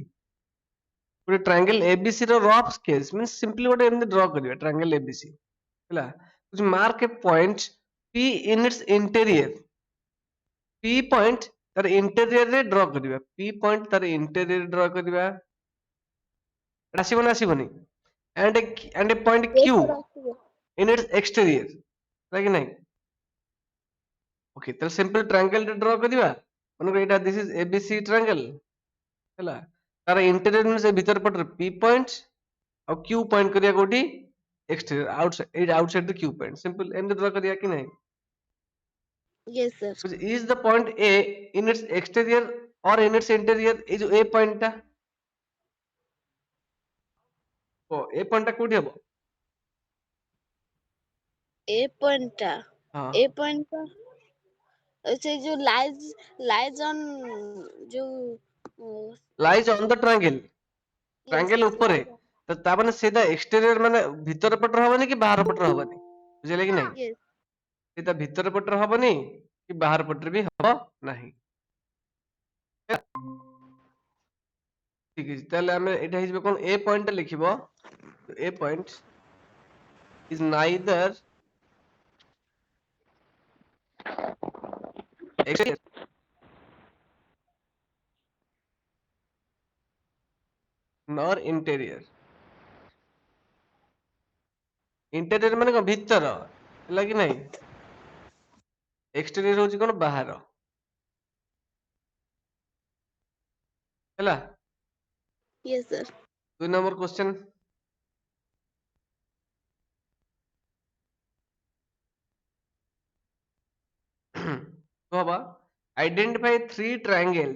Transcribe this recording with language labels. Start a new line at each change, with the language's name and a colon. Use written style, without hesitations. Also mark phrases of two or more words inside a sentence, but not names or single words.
Odia: ଗୋଟେ ଟ୍ରାଙ୍ଗେଲ ABC ର
English: rough sketch means simply
Odia: ଗୋଟେ ଏମିତି ଡ୍ର କରିବା ଟ୍ରାଙ୍ଗେଲ ABC ହେଲା।
English: mark a point P in its interior.
Odia: P ପଏଣ୍ଟ ତାର ଇଣ୍ଟେରିୟର ରେ ଡ୍ର କରିବା। P ପଏଣ୍ଟ ତାର ଇଣ୍ଟେରିୟର ଡ୍ର କରିବା। ଆସିବ ନା ଆସିବନି?
English: and a point yes Q
Odia: sir ଆସିବ
English: in its exterior,
Odia: ହେଲା କି ନାଇଁ? ଓକେ, ତାହେଲେ
English: simple triangle
Odia: ଟେ ଡ୍ର କରିବା। ମନେକର ଏଇଟା
English: this is ABC triangle
Odia: ହେଲା। ତାର
English: interior means
Odia: ଏ ଭିତର ପଟରେ P ପଏଣ୍ଟ ଆଉ Q ପଏଣ୍ଟ କରିବା କୋଉଠି?
English: exterior outside,
Odia: ଏଇ ଆଉଟସାଇଡ ରେ Q ପଏଣ୍ଟ। ସିମ୍ପଲ ଏମିତି ଡ୍ର କରିବା କି ନାଇଁ?
English: yes sir Is the point A in its exterior or in its interior?
Odia: ଏଇ ଯୋଉ A ପଏଣ୍ଟ ଟା, ଏ ପଏଣ୍ଟ ଟା କୋଉଠି ହବ? ଏ ପଏଣ୍ଟ ଟା ହଁ, ଏ ପଏଣ୍ଟ ଟା ସେ ଯୋଉ
English: lies on
Odia: ଯୋଉ
English: lies on the triangle, yes ଟ୍ରାଙ୍ଗେଲ yes
Odia: ଉପରେ।
English: lies on
Odia: ତ ତା ମାନେ ସେଇଟା ଏକ୍ସଟେରିୟର ମାନେ ଭିତର ପଟରେ ହବନି କି ବାହାର ପଟରେ ହବନି, ବୁଝିଲେ କି ନାଇଁ?
English: yes
Odia: ସେଇଟା ଭିତର ପଟରେ ହବନି କି ବାହାର ପଟରେ ବି ହବ ନାହିଁ। ଠିକ ଅଛି, ତାହେଲେ ଆମେ ଏଇଟା ହେଇଯିବ କଣ? ଏ ପଏଣ୍ଟ ଟା ଲେଖିବ, ଏ ପଏଣ୍ଟ
English: is neither exterior nor interior।
Odia: ଇଣ୍ଟେରିୟର ମାନେ କଣ? ଭିତର, ହେଲା କି ନାଇଁ? ଏକ୍ସଟେରିୟର ହଉଛି କଣ? ବାହାର, ହେଲା।
English: yes sir
Odia: 2
English: number question,
Odia: ହବା
English: identify 3 triangles.